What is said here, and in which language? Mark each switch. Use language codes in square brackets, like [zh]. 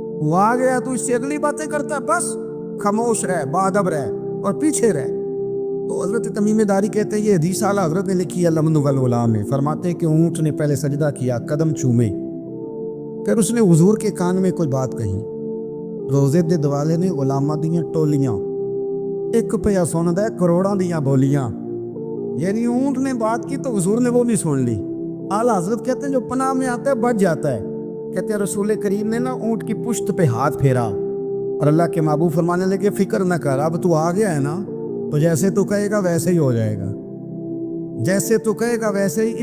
[ur] وہ آ گیا تو اس سے اگلی باتیں کرتا ہے, بس خاموش رہ, باادب رہ اور پیچھے رہ. تو حضرت تمیم داری کہتے ہیں یہ حدیث اعلیٰ حضرت نے لکھی ہے الامن والعلا میں. فرماتے ہیں کہ اونٹ نے پہلے سجدہ کیا, قدم چومے, پھر اس نے حضور کے کان میں کوئی بات کہی. [pa] روزے دے دوالے نے غلاماں دیاں ٹولیاں, 1 روپیہ سن دے کروڑاں دیاں بولیاں. [ur] یعنی اونٹ نے بات کی تو حضور نے وہ بھی سن لی. اعلیٰ حضرت کہتے ہیں جو پناہ میں آتا ہے بچ جاتا ہے. کہتے ہیں رسول کریم نے نا اونٹ کی پشت پہ ہاتھ پھیرا اور اللہ کے محبوب فرمانے لگے فکر نہ کر, اب تو آ گیا ہے نا, تو جیسے تو کہے گا ویسے ہی ہو جائے گا, جیسے تو کہے گا ویسے ہی.